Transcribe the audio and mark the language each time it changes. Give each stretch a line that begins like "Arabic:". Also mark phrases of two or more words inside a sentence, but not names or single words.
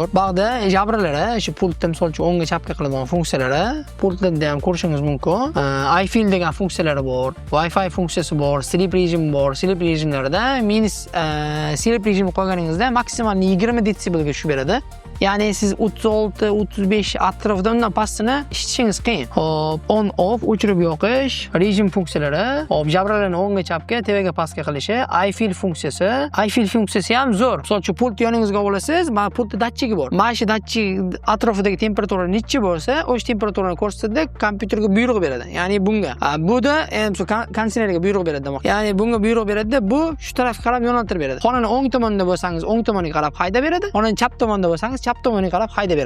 Uzbek: Bog'da jabralari, shu pultda misol uchun o'ngga chapga qiladigan funksiyalari, pultda ham ko'rishingiz mumkin. iFeel degan funksiyalari bor, Wi-Fi funksiyasi bor, sleep rejim bor. Sleep rejimlarida minus sleep rejimi qo'yganingizda maksimal 20 detsibelga tushib beradi. Ya'ni siz 36, 35 atrofida undan pastini ishitishingiz qiyin. Hop,
English: on off,
Uzbek: o'chirib yoqish, rejim funksiyalari, hop, jabralarni o'ngga chapga, tevaga pastga qilishi, I feel funksiyasi. I feel funksiyasi ham zo'r. Misol uchun pult yoningizga olasiz, mana pultda datchigi bor. Mana shu datchik atrofidagi temperatura necha bo'lsa, o'sha temperaturani ko'rsatadi, kompyuterga buyruq beradi. Ya'ni bunga. Buda konditsionerga buyruq beradi demoqchi. Ya'ni bunga buyruq beradi, bu shu tarafga qarab yo'naltirib beradi. Xonani o'ng tomonida bo'lsangiz, o'ng tomoniga qarab haydab beradi. Xonani chap tomonida bo'lsangiz, chap tomoniga qarab haydab beradi.